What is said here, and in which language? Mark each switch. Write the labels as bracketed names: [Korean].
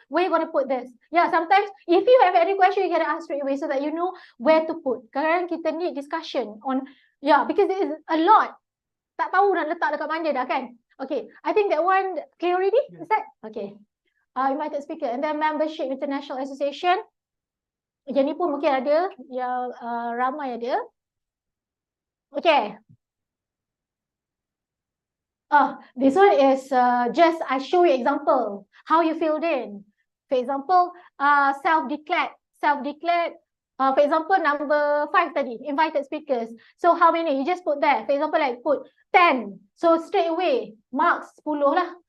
[English] Where you gonna put this? Yeah, sometimes if you have any question, you can ask straight away so that you know where to put. [Malay] Kadang kita [English] need discussion on, yeah, because there is a lot. [Malay] Tak tahu nak letak dekat mana dah kan? [English] Okay, I think that one clear already? Is that? Okay. Invited speaker and then membership international association. [Malay] Yang ni pun mungkin ada, yang ramai ada. [English] Okay. This one is just I show you example how you filled in. For example, self-declared. For example, number 5 [Malay] tadi, [English] invited speakers. So how many? You just put there. For example, like put 10. So straight away, marks 10 lah.